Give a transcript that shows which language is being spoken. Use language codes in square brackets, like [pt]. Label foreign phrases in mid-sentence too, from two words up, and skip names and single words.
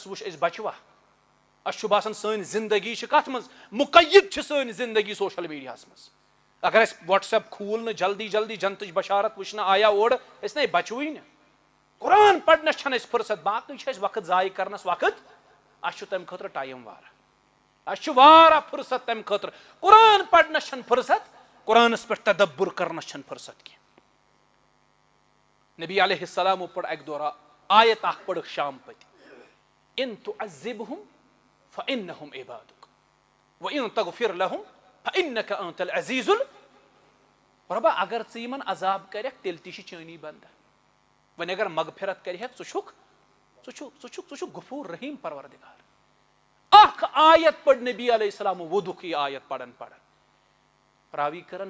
[ks] وٕچھ أسۍ بچوا اَسہِ چھُ باسان سٲنۍ زندگی چھِ کتھ منٛز مقید چھِ سٲنۍ زندگی سوشل میڈیاہس منٛز اگر اَسہِ وٹس ایپ کھوٗل نہٕ جلدی جلدی جنتٕچ بشارت وٕچھنہٕ آیا اورٕ أسۍ نَے بچوٕے نہٕ قرآن پرنس چھنہٕ اَسہِ فرصت باقٕے چھِ اَسہِ وقت ضایع کرنس وقت اَسہِ چھُ تمہِ خٲطرٕ ٹایم واریاہ اَسہِ چھُ واریاہ فرصت تمہِ خٲطرٕ قرآن پرنس چھنہٕ فرصت قرآنس پٮ۪ٹھ تدبر کرنس چھنہٕ فرصت کینٛہہ نبی علیہ السلامو پٔر اکہِ دۄہ آیت اکھ پٔرٕکھ شام پٔتۍ [ar] ان تعذبہم فانہم عبادک وان تغفر لہم فانک انت العزیز [ks] رۄبا اگر ژٕ یِمن عذاب کرکھ تیٚلہِ تہِ چھِ چٲنی بنٛدٕ وۄنۍ اگر مغفرت کرِہکھ ژٕ چھُکھ غفور رحیٖم پروردگار اکھ آیت پٔر نبی علیہ السلامو وودُکھ یہِ آیت پران راوی کرن